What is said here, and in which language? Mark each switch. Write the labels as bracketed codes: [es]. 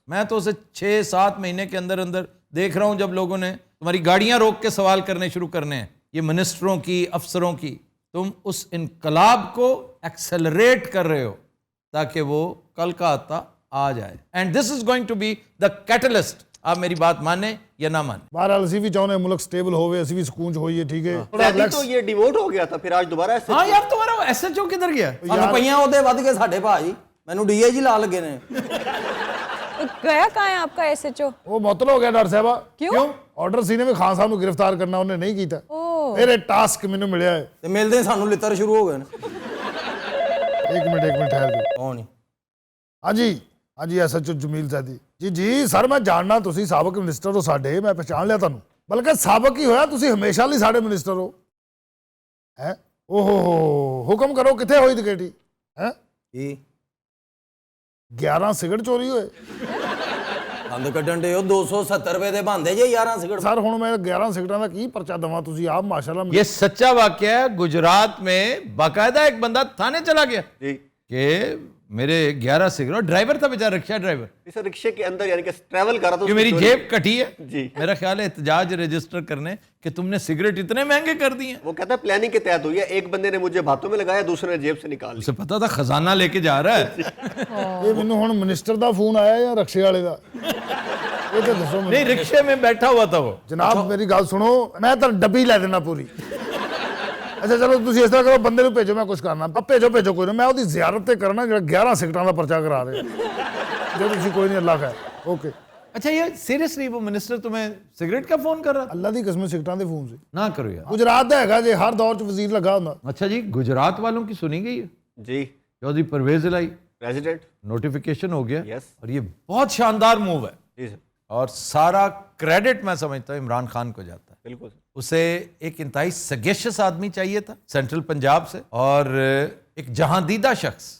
[hi] मैं तो उसे 6-7 महीने के अंदर अंदर देख रहा हूं जब लोगों ने तुम्हारी गाड़ियां रोक के सवाल करने शुरू करने हैं, ये मिनिस्टरों की, अफसरों की। तुम उस इनकलाब को एक्सेलरेट कर रहे हो ताकि वो कल का आता आ जाए, [en] And this is going to be the catalyst. [hi] आप मेरी बात माने या ना माने, [pa] ਬਹਰਾਲ ਅਸੀਂ ਵੀ ਚਾਹੁੰਦੇ ਮੁਲਕ ਸਟੇਬਲ ਹੋਵੇ, ਅਸੀਂ ਵੀ ਸਕੂਨ ਚ ਹੋਈਏ, ਠੀਕ ਹੈ? [hi] पहले तो ये डिवोट हो गया था, फिर आज दोबारा ऐसे। हाँ यार तुम्हारा SHO किधर गया? [pa] ਸਾਨੂੰ ਪਈਆਂ ਉਹਦੇ ਵੱਧ ਕੇ ਸਾਡੇ ਭਾਈ, ਮੈਨੂੰ DIG ਲਾ ਲੱਗੇ ਨੇ। [hi] तो गया कहाँ है आपका SHO? [pa] ਉਹ ਮੁਅੱਤਲ ਹੋ ਗਿਆ ਡਾਕਟਰ ਸਾਹਿਬਾ। [hi] क्यों? [pa] ਆਰਡਰ ਸੀ ਨੇ ਵੀ ਖਾਨ ਸਾਹਿਬ ਨੂੰ ਗ੍ਰਿਫਤਾਰ ਕਰਨਾ, ਉਹਨੇ ਨਹੀਂ ਕੀਤਾ। [hi] ओह, [pa] ਫਿਰ ਇਹ ਟਾਸਕ ਮੈਨੂੰ ਮਿਲਿਆ ਹੈ। ਤੇ ਮਿਲਦੇ ਸਾਨੂੰ ਲਿੱਤਰ ਸ਼ੁਰੂ ਹੋ ਗਏ ਨੇ। ਇੱਕ ਮਿੰਟ ਠਹਿਰ ਜਾਓ। ਕੌਣ ਨਹੀਂ? ਹਾਂਜੀ SHO ਜਮੀਲ ਜ਼ੈਦੀ ਜੀ ਸਰ, ਮੈਂ ਜਾਣਨਾ ਤੁਸੀਂ ਸਾਬਕ ਮਿਨਿਸਟਰ ਹੋ ਸਾਡੇ, ਮੈਂ ਪਛਾਣ ਲਿਆ ਤੁਹਾਨੂੰ। ਬਲਕਿ ਸਾਬਕ ਹੀ ਹੋਇਆ, ਤੁਸੀਂ ਹਮੇਸ਼ਾ ਲਈ ਸਾਡੇ ਮਿਨਿਸਟਰ ਹੋ। ਹੈ ਓਹੋ, ਹੁਕਮ ਕਰੋ, ਕਿੱਥੇ ਹੋਈ ਡਕੈਤੀ? ਹੈ ਕੀ 11 ਸਿਗਰਟ ਚੋਰੀ ਹੋਏ। ਦੰਦ ਕੱਢਣ ਦੇ ਉਹ 270 ਰੁਪਏ ਦੇ ਬੰਦੇ ਜੇ 11 ਸਿਗਰਟ। ਸਰ ਹੁਣ ਮੈਂ 11 ਸਿਗਰਟਾਂ ਦਾ ਕੀ ਪਰਚਾ ਦਵਾਂ, ਤੁਸੀਂ ਆਪ ਮਾਸ਼ਾਅੱਲਾ। [hi] ये सच्चा वाकया है। गुजरात में बाकायदा एक बंदा थाने चला गया जी कि मेरे 11 सिगरेट, ड्राइवर था बेचारा, रिक्शा ड्राइवर, इस रिक्शे के अंदर यानी कि ट्रैवल कर रहा था कि मेरी उसकी जेब कटी है। जी। मेरा ख्याल है एहतजाज रजिस्टर करने कि तुमने सिगरेट इतने महंगे कर दिए हैं। वो कहता है प्लानिंग के तहत हुई है, एक बंदे ने मुझे बातों में लगाया, दूसरे ने जेब से निकाल लिया। उसे पता था खजाना लेके जा रहा है। [pa] ਇਹ ਮੈਨੂੰ ਹੁਣ ਮਿਨਿਸਟਰ ਦਾ ਫੋਨ ਆਇਆ ਜਾਂ ਰਕਸ਼ੇ ਵਾਲੇ ਦਾ, ਇਹ ਤਾਂ ਦੱਸੋ ਮੈਨੂੰ। [hi] नहीं, रिक्शे में बैठा हुआ था वो। [pa] ਜਨਾਬ ਮੇਰੀ ਗੱਲ ਸੁਣੋ, ਮੈਂ ਤਾਂ ਡੱਬੀ ਲੈ ਦੇਣਾ ਪੂਰੀ। ਅੱਛਾ ਚਲੋ ਤੁਸੀਂ ਇਸ ਤਰ੍ਹਾਂ ਕਰੋ, ਬੰਦੇ ਨੂੰ ਭੇਜੋ, ਮੈਂ ਕੁਝ ਕਰਨਾ। ਭੇਜੋ ਕੋਈ ਨਾ, ਮੈਂ ਉਹਦੀ ਜ਼ਿਆਰਤ ਤੇ ਕਰਨਾ ਜਿਹੜਾ 11 ਸਿਗਰਟਾਂ ਦਾ ਪਰਚਾ ਕਰਾ ਦੇ। ਜੋ ਤੁਸੀਂ ਕੋਈ ਨਹੀਂ, ਅੱਲਾਹ ਖੈਰ। ਓਕੇ। [hi] अच्छा ये सीरियसली वो मिनिस्टर तुम्हें सिगरेट का फोन कर रहा था? [pa] ਅੱਲਾ ਦੀ ਕਸਮ ਸਿਗਰਟਾਂ ਦੇ ਫੋਨ ਸੀ। [hi] ना करो यार। [pa] ਗੁਜਰਾਤ ਦਾ ਹੈਗਾ ਜੇ, ਹਰ ਦੌਰ 'ਚ ਵਜ਼ੀਰ ਲੱਗਾ ਹੁੰਦਾ। [hi] अच्छा जी, गुजरात वालों की सुनी गई है? जी चौधरी परवेज इलाही प्रेसिडेंट। नोटिफिकेशन हो गया [en] Yes. [hi] और ये बहुत शानदार मूव है जी सर, और सारा क्रेडिट मैं समझता हूँ इमरान खान को जाता है। बिल्कुल सर। उसे एक इंतहाई सगेशियस आदमी चाहिए था सेंट्रल पंजाब से, और एक जहांदीदा शख्स।